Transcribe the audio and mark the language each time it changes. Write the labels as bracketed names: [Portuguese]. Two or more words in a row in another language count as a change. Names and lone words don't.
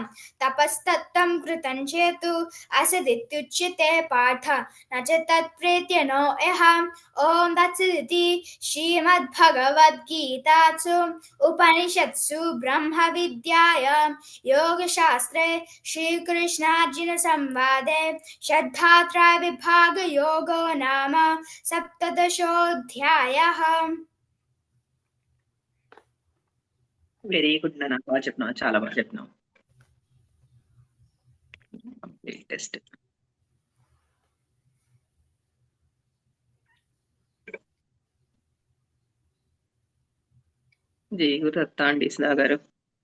[Sanskrit] तपस्तत्तं कृतं चेतु असदित्युच्यते पार्थ न च तत्प्रेत्य नो यः ॐ तत्सदिति श्रीमद्भगवद्गीतासु उपनिषत्सु ब्रह्मविद्यायां योगशास्त्रे श्रीकृष्णार्जुनसंवादे श्रद्धात्रयविभागयोगो नाम सप्तदशोऽध्यायः। [English] very good [Telugu] నాన్న, బాగా చెప్పినావు, చాలా బాగా చెప్పినావు. టెస్ట్. జై గురు దత్తాండి గారు.